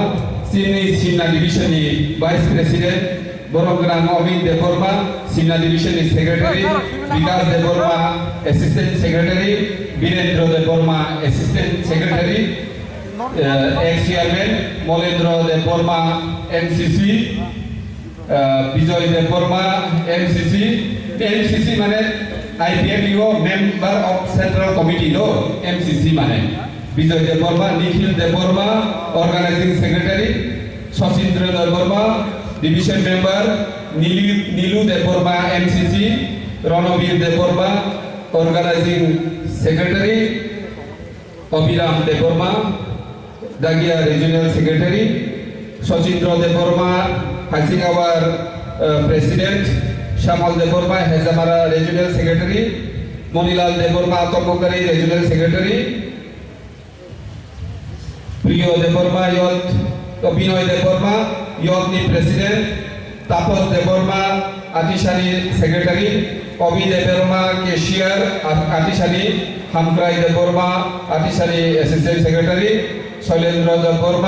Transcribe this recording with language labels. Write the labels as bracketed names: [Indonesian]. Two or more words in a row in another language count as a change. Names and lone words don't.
[Kok Borok] सिनि सिमना डिभिजन नि [English] Vice President [Kok Borok] बरम गोनां अमित देबबर्मा सिमना डिभिजन नि सेक्रेटारि विकास देबबर्मा [English] Assistant Secretary Virendra Debbarma Assistant Secretary Ex Chairman Malendra Debbarma MCC Vijay Debbarma MCC माने आईपीएफयू Member of Central Committee नो एमसीसी माने विजय देबबर्मा निखिल Debbarma Organising Secretary Shashindra Debbarma Division Member Neelu Debbarma MCC Ranvir Debbarma Organising Secretary Abhiram Debbarma Dagiya Regional Secretary Shashindra Debbarma Hasigawar President Shyamal Debbarma Hejamara Regional Secretary Manilal Debbarma Tamkari Regional Secretary [Kok Borok] प्रिय देबबर्मा यथ विनय देबबर्मा यथनि प्रेसिडेंट तापस देबबर्मा आतिशानी सेक्रेटरी अभि देबबर्मा केशियर आतिशानी हामक्राय देबबर्मा आतिशानी [English] Assistant Secretary [Kok Borok] शैलेन्द्र देबबर्मा